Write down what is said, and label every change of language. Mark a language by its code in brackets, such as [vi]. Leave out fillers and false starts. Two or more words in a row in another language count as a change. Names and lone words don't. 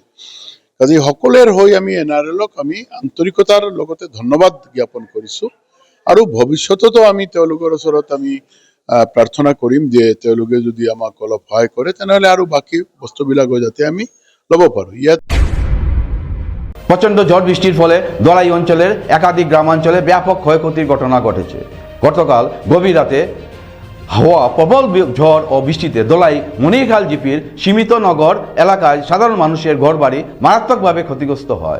[as] কাজে সকলেৰ হৈ আমি NRLক আমি আন্তৰিকতাৰ লগতে ধন্যবাদ জ্ঞাপন কৰিছো আৰু ভৱিষ্যততো আমি তেওঁলোকৰ ওচৰত আমি প্ৰাৰ্থনা কৰিম যে তেওঁলোকে যদি আমাক অলপ সহায় কৰে তেনেহলে আৰু বাকি বস্তুবিলাকো যাতে আমি লব পাৰো। ইয়াত [bn] প্রচণ্ড ঝড় বৃষ্টির ফলে দলাই অঞ্চলের একাধিক গ্রামাঞ্চলে ব্যাপক ক্ষয়ক্ষতির ঘটনা ঘটেছে। গতকাল গভীর রাতে হওয়া প্রবল ঝড় ও বৃষ্টিতে দলাই মনিরখাল জিপির সীমিত নগর এলাকায় সাধারণ মানুষের ঘরবাড়ি মারাত্মকভাবে ক্ষতিগ্রস্ত হয়।